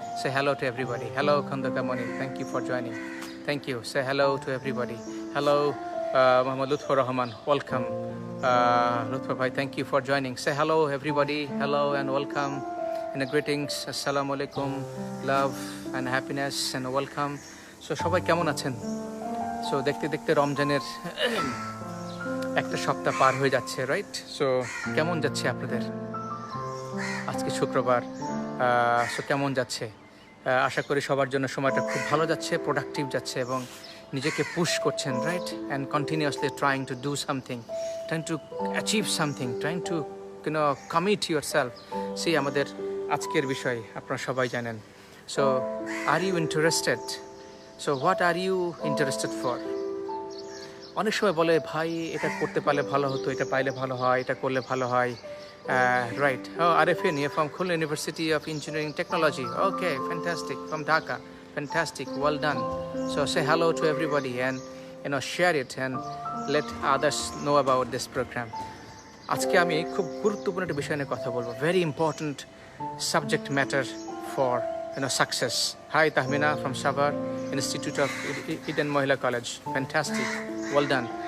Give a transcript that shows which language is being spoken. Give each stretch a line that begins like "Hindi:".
English: Say hello to everybody. Hello Khandaka Moni. Thank you for joining. Thank you. Say hello to everybody. Hello, Muhammad Lutfur Rahman. Welcome. Lutfur Bhai, thank you for joining. Say hello, everybody. Hello and welcome. And greetings. Assalamu alaikum. Love and happiness and welcome.
Bangla: So, সবাই কেমন আছেন? So, দেখতে রমজানের একটা সপ্তাহ পার হয়ে যাচ্ছে, right? So কেমন যাচ্ছে আপনাদের? আজকে শুক্রবার। সো কেমন যাচ্ছে? আশা করি সবার জন্য সময়টা খুব ভালো যাচ্ছে, প্রোডাক্টিভ যাচ্ছে এবং নিজেকে পুশ করছেন, right?
English: And continuously trying to do something, trying to achieve something, trying to commit yourself.
Bangla: সেই আমাদের আজকের বিষয় আপনারা সবাই জানেন।
English: So are you interested? So what are you interested for?
Bangla: অনেক সময় বলে ভাই এটা করতে পারলে ভালো হতো, এটা পাইলে ভালো হয়, এটা করলে ভালো হয়, right?
English: Oh, Arifin, you're from Khulna University of Engineering Technology. Okay, fantastic. From Dhaka, fantastic. Well done. So say hello to everybody and share it and let others know about this program.
Bangla: আজকে আমি খুব গুরুত্বপূর্ণ একটা বিষয় নিয়ে কথা বলবো.
English: Very important subject matter for success. Hi Tahmina from Savar Institute of Eden Mohila College. Fantastic. Well done.